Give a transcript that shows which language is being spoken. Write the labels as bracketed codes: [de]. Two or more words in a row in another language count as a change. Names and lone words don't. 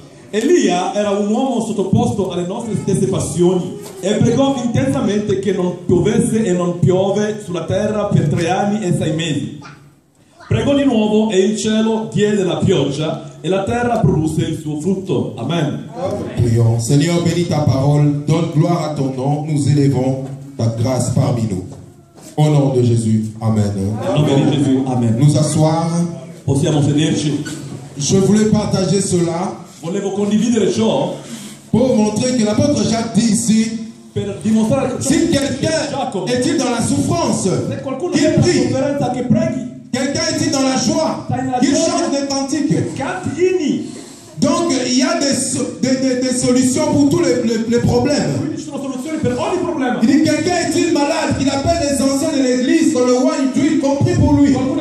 [it] Elia era un uomo sottoposto alle nostre stesse passioni e pregò intensamente che non piovesse e non piove sulla terra per 3 anni e 6 mesi. Pregò di nuovo e il cielo diede la pioggia [fr] et la terre [it] produsse il suo frutto. [fr] Amen. Prions. Seigneur, bénis ta parole, donne gloire à ton nom, nous élevons ta grâce parmi nous. Au nom de Jésus. Amen. Au nom de Jésus. Amen. Nous asseoir. [it] Possiamo sederci. [fr] Je voulais partager cela. [it] Volevo condividere ciò [fr] pour montrer que l'apôtre Jacques dit ici, [it] per dimostrare che [fr] si quelqu'un est-il dans la souffrance, qu'il prie. Quelqu'un est-il dans la joie, qu'il chante des cantiques. Donc il y a des solutions pour tous les problèmes. Il dit quelqu'un est-il malade, qu'il appelle les anciens de l'église, qu'on le voit d'huile, qu'on prie pour lui.